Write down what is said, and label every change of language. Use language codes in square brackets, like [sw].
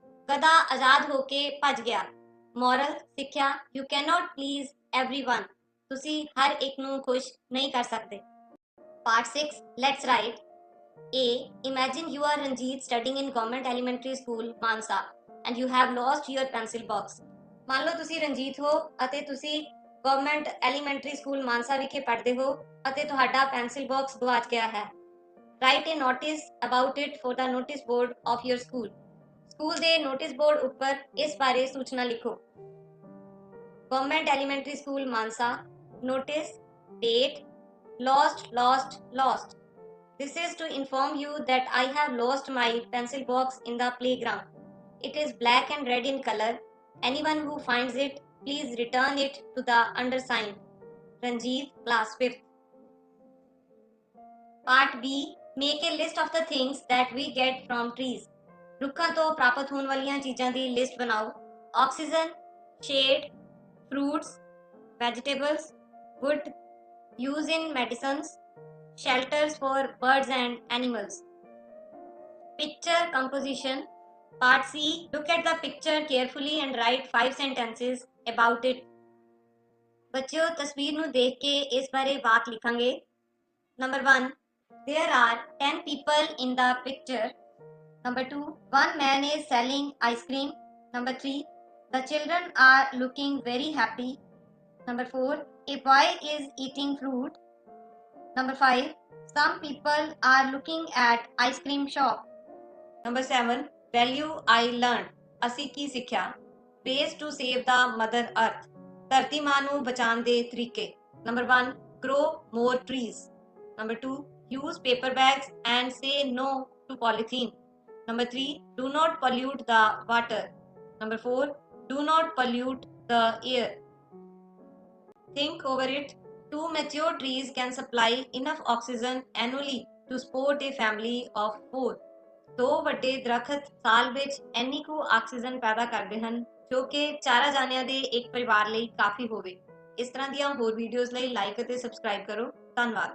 [pa] ਗਧਾ ਆਜ਼ਾਦ ਹੋ ਕੇ ਭੱਜ ਗਿਆ। Moral ਸਿੱਖਿਆ, [en] you cannot please everyone. [pa] ਤੁਸੀਂ ਹਰ ਇੱਕ ਨੂੰ ਖੁਸ਼ ਨਹੀਂ ਕਰ ਸਕਦੇ। [en] Part 6, let's write. [pa] A. [en] Imagine you are Ranjit studying in government elementary school Mansa and you have lost your pencil box. [pa] ਮੰਨ ਲਓ ਤੁਸੀਂ ਰਣਜੀਤ ਹੋ ਅਤੇ ਤੁਸੀਂ ਗਵਰਨਮੈਂਟ ਐਲੀਮੈਂਟਰੀ ਸਕੂਲ ਮਾਨਸਾ ਵਿਖੇ ਪੜ੍ਹਦੇ ਹੋ ਅਤੇ ਤੁਹਾਡਾ ਪੈਨਸਿਲ ਬਾਕਸ ਗਵਾਚ ਗਿਆ ਹੈ। [en] Write a notice about it for the notice board of your school. [pa] School ਦੇ ਨੋਟਿਸ ਬੋਰਡ ਉੱਪਰ ਇਸ ਬਾਰੇ ਸੂਚਨਾ ਲਿਖੋ। Government elementary school Mansa, [en] notice, date, lost. This is to inform you that I have lost my pencil box in the playground. It is black and red in color. Anyone who finds it, please return it to the undersigned. Ranjit, class 5th. Part B. Make a list of the things that we get from trees. [pa] ਰੁੱਖਾਂ ਤੋਂ ਪ੍ਰਾਪਤ ਹੋਣ ਵਾਲੀਆਂ ਚੀਜ਼ਾਂ ਦੀ list ਬਣਾਓ। [en] Oxygen, shade, fruits, vegetables, wood, use in medicines, shelters for birds and animals. Picture composition. Part C. Look at the picture carefully and write 5 sentences about it. [pa] ਬੱਚਿਓ ਤਸਵੀਰ ਨੂੰ ਦੇਖ ਕੇ ਇਸ ਬਾਰੇ ਵਾਕ ਲਿਖਾਂਗੇ। [en] Number 1. There are 10 people in the picture. Number 2. One man is selling ice cream. Number 3. The children are looking very happy. Number 4. A boy is eating fruit. Number 5. Some people are looking at ice cream shop. Number 7. Value I learned. [pa] ਅਸੀਂ ਕੀ ਸਿੱਖਿਆ? [en] Ways to save the mother earth. [pa] ਧਰਤੀ ਮਾਂ ਨੂੰ ਬਚਾਉਣ ਦੇ ਤਰੀਕੇ। [en] Number 1. Grow more trees. Number 2. Use paper bags and say no to polythene. Number 3. Do not pollute the water. Number 4. Do not pollute the air. Think over it. 2 mature trees can supply enough oxygen annually to support a family of 4. [pa] 2 ਵੱਡੇ ਦਰਖਤ ਸਾਲ ਵਿੱਚ ਇੰਨੀ ਕੁ oxygen ਪੈਦਾ ਕਰਦੇ ਹਨ ਜੋ ਕਿ 4 ਜਾਨਿਆਂ ਦੇ ਇੱਕ ਪਰਿਵਾਰ ਲਈ ਕਾਫੀ ਹੋਵੇ। ਇਸ ਤਰ੍ਹਾਂ ਦੀਆਂ ਹੋਰ ਵੀਡੀਓਜ਼ ਲਈ ਲਾਈਕ ਅਤੇ ਸਬਸਕ੍ਰਾਈਬ ਕਰੋ। ਧੰਨਵਾਦ।